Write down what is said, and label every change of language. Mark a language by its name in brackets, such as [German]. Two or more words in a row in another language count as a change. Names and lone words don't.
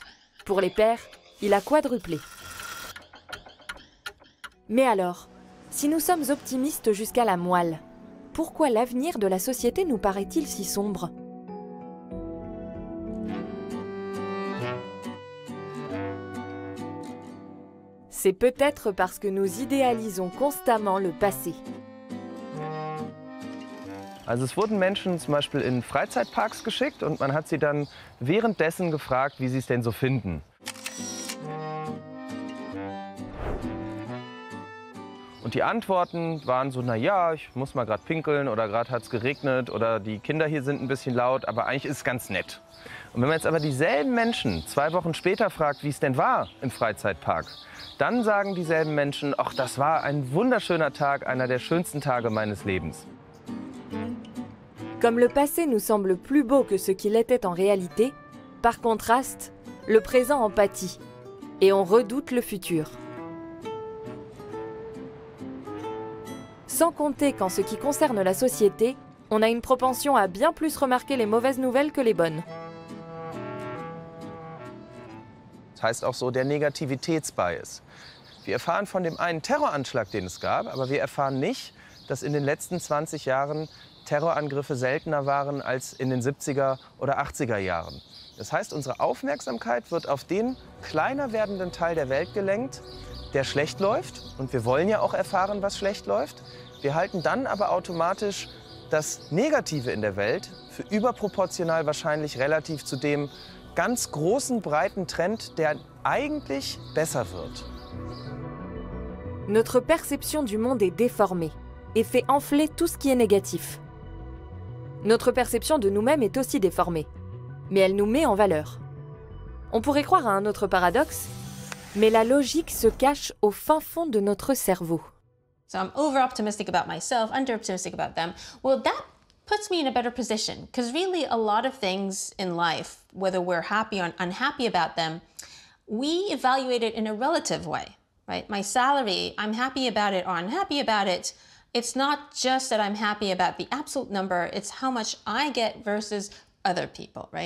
[French] Pour les pères, il a quadruplé. Mais alors, si nous sommes optimistes jusqu'à la moelle, pourquoi l'avenir de la société nous paraît-il si sombre ? C'est peut-être parce que nous idéalisons constamment le passé. [German] Also es wurden Menschen zum Beispiel in Freizeitparks geschickt und man hat sie dann währenddessen gefragt, wie sie es denn so finden. Und die Antworten waren so, na ja, ich muss mal gerade pinkeln oder gerade hat es geregnet oder die Kinder hier sind ein bisschen laut, aber eigentlich ist es ganz nett. Und wenn man jetzt aber dieselben Menschen 2 Wochen später fragt, wie es denn war im Freizeitpark, dann sagen dieselben Menschen, ach, das war ein wunderschöner Tag, einer der schönsten Tage meines Lebens. Comme le passé nous semble plus beau que ce qu'il était en réalité, par contraste, le présent en pâtit et on redoute le futur. Sans compter qu'en ce qui concerne la société, on a une propension à bien plus remarquer les mauvaises nouvelles que les bonnes. Das heißt auch so der Negativitätsbias. Wir erfahren von dem einen Terroranschlag, den es gab, aber wir erfahren nicht, dass in den letzten 20 Jahren Terrorangriffe seltener waren als in den 70er oder 80er Jahren. Das heißt, unsere Aufmerksamkeit wird auf den kleiner werdenden Teil der Welt gelenkt, der schlecht läuft. Und wir wollen ja auch erfahren, was schlecht läuft. Wir halten dann aber automatisch das Negative in der Welt für überproportional wahrscheinlich relativ zu dem ganz großen, breiten Trend, der eigentlich besser wird. [French] Notre perception du monde est déformée et fait enfler tout ce qui est négatif. Notre perception de nous-mêmes est aussi déformée, mais elle nous met en valeur. On pourrait croire à un autre paradoxe, mais la logique se cache au fin fond de notre cerveau. [English] So I'm over-optimistic about myself, under-optimistic about them. Well, that puts me in a better position, because really a lot of things in life, whether we're happy or unhappy about them, we evaluate it in a relative way, right? My salary, I'm happy about it or unhappy about it. It's not just that I'm happy about the absolute number, it's how much I get versus other people, right?